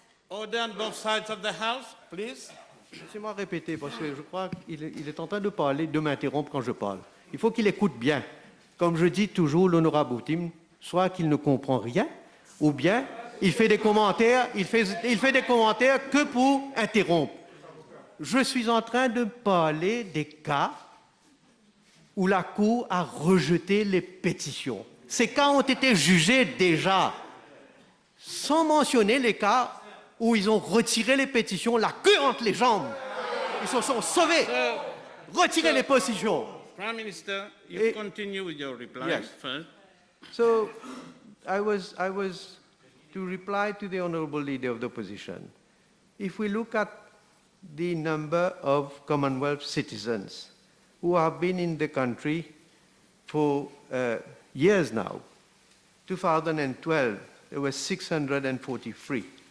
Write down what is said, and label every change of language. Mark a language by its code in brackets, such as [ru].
[en] Order on both sides of the House, please. [fr] Laissez-moi répéter, parce que je crois qu'il est en train de parler, de m'interrompre quand je parle. Il faut qu'il écoute bien. Comme je dis toujours, l'honorable Boutim, soit qu'il ne comprend rien, ou bien il fait des commentaires, il fait des commentaires que pour interrompre. Je suis en train de parler des cas où la Cour a rejeté les pétitions. Ces cas ont été jugés déjà, sans mentionner les cas où ils ont retiré les pétitions, la queue entre les jambes. Ils se sont sauvés. Retirez les pétitions. [en] Prime Minister, you continue with your replies Yes. first. So, I was to reply to the honourable leader of the opposition. If we look at the number of Commonwealth citizens who have been in the country for years now, 2012, there were 643.